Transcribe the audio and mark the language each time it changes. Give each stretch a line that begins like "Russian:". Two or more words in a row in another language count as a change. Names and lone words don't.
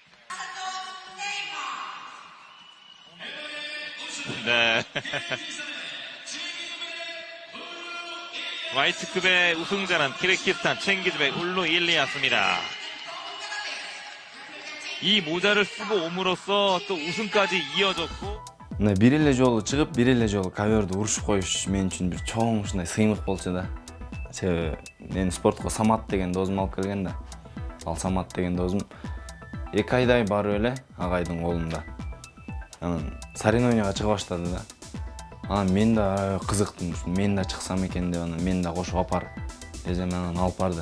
Korean: 네. 라이트급의 우승자는 키르기스탄 칭기즈베굴루 일리아스입니다. 이 모자를 쓰고 옴으로써 또 우승까지 이어졌고.
Kyrgyz: Мына бир эле жолу чыгып, бир эле жолу ковёрду урушуп коюш мен үчүн бир чоң ушундай сыймык болчу да. Себеби мен спортко Самат деген досум алып келген да. Ал Самат деген досум 2 айдай барып эле агайдын колунда. Анан соревнованияга чыга баштады да. Анан мен да кызыктым, мен да чыксам экен деп, анан мен да кошуп апар десем, анан алып барды.